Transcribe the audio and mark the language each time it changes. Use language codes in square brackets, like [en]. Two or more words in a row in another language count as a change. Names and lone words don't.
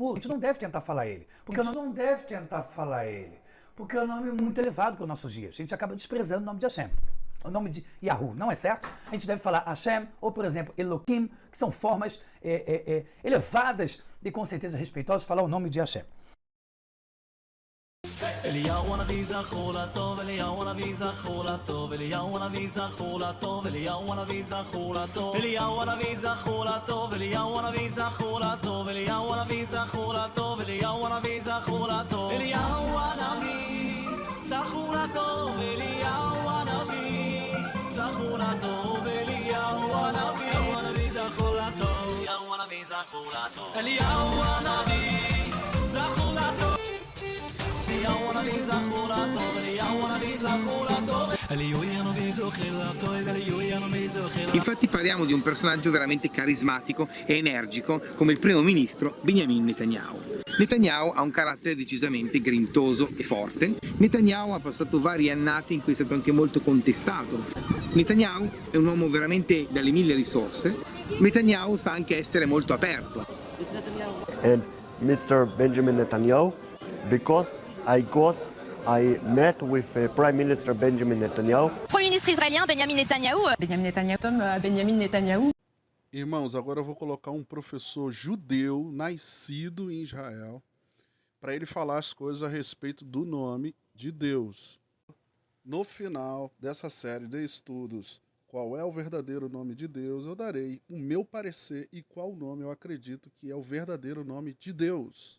[pt] A gente não deve tentar falar ele, porque o nome é muito elevado para os nossos dias. A gente acaba desprezando o nome de Hashem. O nome de Yahu não é certo. A gente deve falar Hashem ou, por exemplo, Elohim, que são formas elevadas e com certeza respeitosas de falar o nome de Hashem. [he] אליהו הנביא זכור לטוב, אליהו הנביא זכור לטוב, אליהו הנביא זכור לטוב, אליהו הנביא זכור לטוב, אליהו הנביא זכור לטוב, אליהו הנביא זכור לטוב, אליהו הנביא זכור לטוב, אליהו הנביא זכור לטוב, אליהו הנביא זכור לטוב, אליהו הנביא זכור לטוב, אליהו הנביא זכור לטוב, אליהו הנביא זכור לטוב, אליהו הנביא זכור לטוב. [it] Infatti parliamo di un personaggio veramente carismatico e energico come il primo ministro Benjamin Netanyahu. Netanyahu ha un carattere decisamente grintoso e forte. Netanyahu ha passato vari annati in cui è stato anche molto contestato. Netanyahu è un uomo veramente dalle 1000 risorse. Netanyahu sa anche essere molto aperto. [en] And Mr. Benjamin Netanyahu, because I met with Prime Minister Benjamin Netanyahu. [fr] Premier ministre israélien Benjamin Netanyahu. Benjamin Netanyahu. [pt] Irmãos, agora eu vou colocar um professor judeu nascido em Israel para ele falar as coisas a respeito do nome de Deus. No final dessa série de estudos, qual é o verdadeiro nome de Deus, eu darei o meu parecer e qual nome eu acredito que é o verdadeiro nome de Deus.